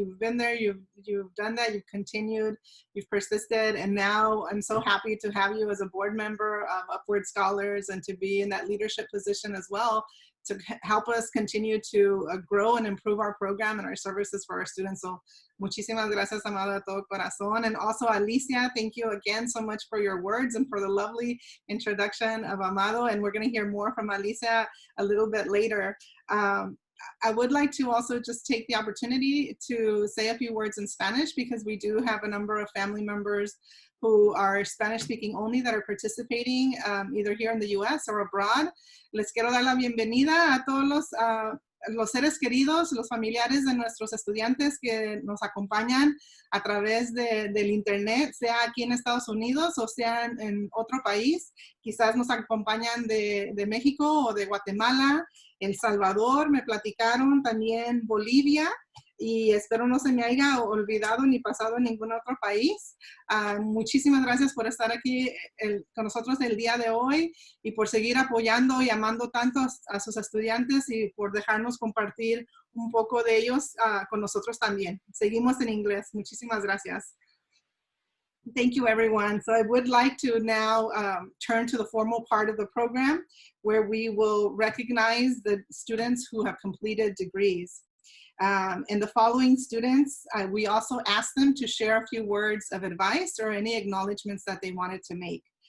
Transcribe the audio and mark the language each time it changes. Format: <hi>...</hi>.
<en>You've been there, you've done that, you've continued, you've persisted, and now I'm so happy to have you as a board member of Upward Scholars and to be in that leadership position as well, to help us continue to grow and improve our program and our services for our students.</en> <es>So muchísimas gracias, Amado, de todo corazón.</es> <en>And also, Alicia, thank you again so much for your words and for the lovely introduction of Amado. And we're going to hear more from Alicia a little bit later. I would like to also just take the opportunity to say a few words in Spanish, because we do have a number of family members who are Spanish speaking only that are participating either here in the US or abroad.</en> <es>Les quiero dar la bienvenida a todos los seres queridos, los familiares de nuestros estudiantes que nos acompañan a través del internet, sea aquí en Estados Unidos o sea en otro país. Quizás nos acompañan de México o de Guatemala, El Salvador, me platicaron también Bolivia, y espero no se me haya olvidado ni pasado en ningún otro país. Muchísimas gracias por estar aquí con nosotros el día de hoy y por seguir apoyando y amando tanto a sus estudiantes y por dejarnos compartir un poco de ellos con nosotros también. Seguimos en inglés. Muchísimas gracias.</es> <en>Thank you, everyone. So I would like to now turn to the formal part of the program where we will recognize the students who have completed degrees. And the following students, we also asked them to share a few words of advice or any acknowledgements that they wanted to make.</en>